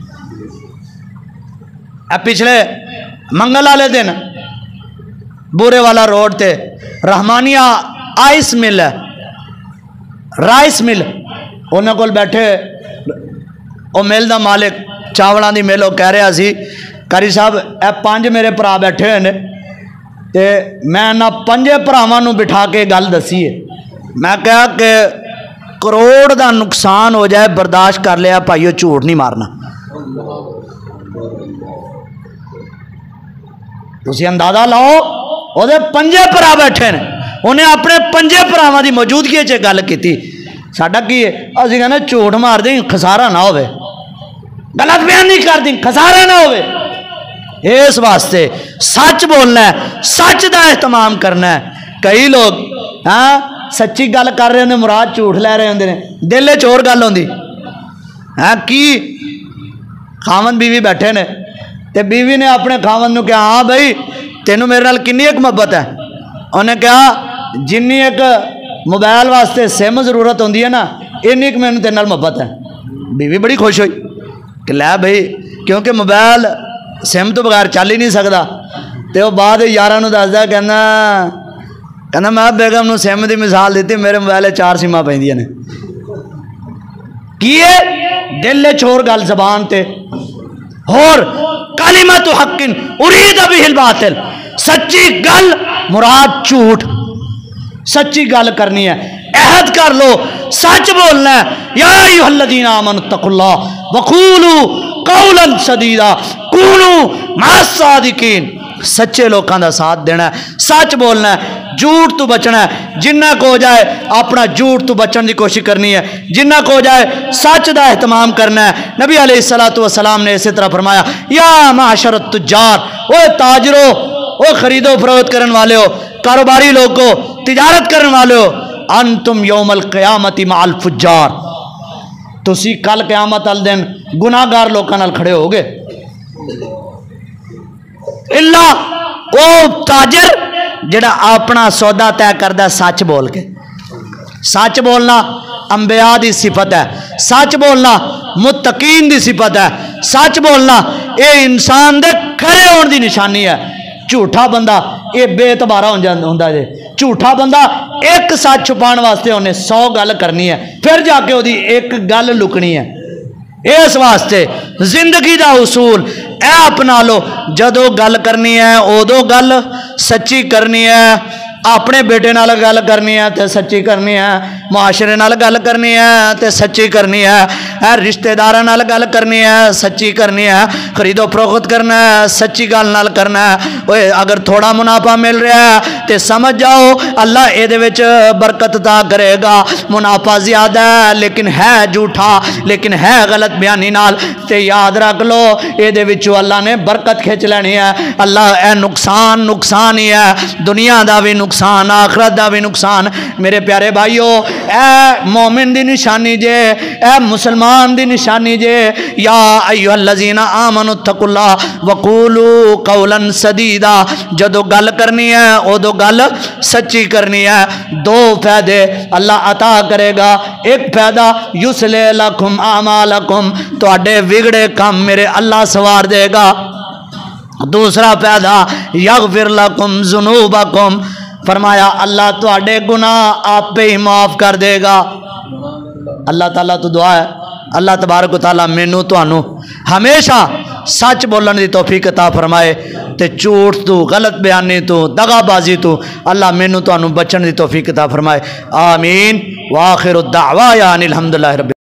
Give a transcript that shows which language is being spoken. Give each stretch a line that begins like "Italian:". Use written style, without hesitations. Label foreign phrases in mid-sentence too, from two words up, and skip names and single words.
Punjabi: اب پچھلے منگل والے دن بورے والا روڈ تے رحمانیہ آئس مل ہے، رائس مل، انہوں کو بیٹھے وہ مل دا مالک چاولاں دی مل، وہ کہہ رہا سی کاری صاحب اے 5 میرے بھرا بیٹھے ہوئے تے میں نہ 5 بھراواں نوں بٹھا کے گل دسی ہے۔ میں کہا کہ کروڑ دا نقصان ہو جائے برداشت کر لیا بھائیو، جھوٹ نہیں مارنا۔ تسی اندازہ لاؤ، وہ 5 بھرا بیٹھے نے، انہیں اپنے 5 بھراواں دی موجودگی چ گل کیتی۔ ساڈا کی ہے اسی کہنے جھوٹ مار دیں خسارہ نہ ہوئے، غلط بیان نہیں کر دیں خسارہ نہ ہوئے۔ اس واسطے سچ بولنا ہے، سچ دا اہتمام کرنا ہے۔ کئی لوگ سچی گل کر رہے ہیں مراد جھوٹ لے رہے ہوندے نے، دل وچ ہور گل ہوندی کی خاوند بیوی بیٹھے نے تے بیوی نے اپنے خاوند نو کہا ہاں بھائی تینوں میرے نال کنی ایک محبت ہے؟ انہیں کہا جنی ایک موبائل واسطے سم ضرورت ہوندی ہے نا، اینی ایک مینوں تیرے نال محبت ہے۔ بیوی بڑی خوش ہوئی کہ لے بھائی، کیونکہ موبائل سم تو بغیر چل ہی نہیں سکتا۔ تو وہ بعد یاراں نوں دسدا کہنا میں بیگم نو سم دی مثال دیتی، میرے موبائل 4 سماں پیندیاں نے۔ کی ہے دل چھوڑ گل زبان تے اور
Arabic: کلمۃ حق ارید بہ الباطل،
Punjabi: سچی گل مراد جھوٹ، سچی گل کرنی ہے، عہد کر لو، سچ بولنا ہے۔
Arabic: یا ایھا الذین آمنوا اتقوا اللہ وقولوا قولا سدیدا کونوا مع الصادقین،
Punjabi: سچے لوکاں دا ساتھ دینا ہے، سچ بولنا ہے، جھوٹ تو بچنا ہے۔ جنہ کو ہو جائے اپنا جھوٹ تو بچن دی کوشش کرنی ہے، جنہ کو ہو جائے سچ دا اہتمام کرنا ہے۔ نبی علیہ السلام نے اسی طرح فرمایا
Arabic: یا معاشر التجار،
Punjabi: اوے تاجرو، او خرید و فروخت کرن والے ہو، کاروباری لوگو، تجارت کرن والے ہو،
Arabic: انتم یوم القیامت مع الفجار،
Punjabi: تسی کل قیامت ال دن گناہگار لوکاں نال کھڑے ہو گے۔ اللہ او تاجر جڑا اپنا سودا طے کردا سچ بول کے۔ سچ بولنا انبیاء دی صفت ہے، سچ بولنا متقین دی صفت ہے، سچ بولنا اے انسان دے کھڑے ہون دی نشانی ہے۔ جھوٹا بندہ اے بے اعتبارہ ہوندا ہے، جھوٹا بندہ ایک سچ چھپان واسطے انہیں 100 گل کرنی ہے، پھر جا کے وہ ایک گل لکنی ہے۔ اس واسطے زندگی دا اصول اے اپنا لو، جدو گل کرنی ہے ادو گل سچی کرنی ہے، اپنے بیٹے نال گل کرنی ہے تے سچی کرنی ہے، معاشرے نال گل کرنی ہے تے سچی کرنی ہے، رشتہ داراں نال گل کرنی ہے سچی کرنی ہے، خرید و فروخت کرنا ہے سچی گل نال کرنا ہے۔ اوے اگر تھوڑا منافع مل رہا ہے تے سمجھ جاؤ اللہ اے دے وچ برکت عطا کرے گا، منافع زیادہ ہے لیکن ہے جھوٹا، لیکن ہے غلط بیانی نال، تے یاد رکھ لو اے دے وچوں اللہ نے برکت کھچ لینی ہے۔ اللہ اے نقصان ہی ہے، دنیا دا بھی نقصان، آخرت دا بھی نقصان۔ میرے پیارے بھائیو، اے مومن دی نشانی جے، اے مسلمان دی نشانی جے،
Arabic: یا ایھا الذین آمنوا اتقوا اللہ وقولوا قولا سدیدا،
Punjabi: جدو گل کرنی ہے ادو گل سچی کرنی ہے۔ 2 فائدے اللہ عطا کرے گا، ایک فائدہ
Arabic: یصلح لکم اعمالکم،
Punjabi: تواڈے بگڑے کام میرے اللہ سوار دے گا۔ دوسرا فائدہ
Arabic: یغفر لکم ذنوبکم،
Punjabi: فرمایا اللہ تواڈے گناہ آپ ہی معاف کر دے گا۔ اللہ تعالیٰ تو دعا ہے اللہ تبارک و تعالیٰ مینوں تانوں ہمیشہ سچ بولن دی توفیق عطا فرمائے تے جھوٹ تو، غلط بیانی تو، دغا بازی تو اللہ مینوں تانوں بچن دی توفیق عطا فرمائے۔ آمین۔
Arabic: وآخر الدعوانا الحمدللہ رب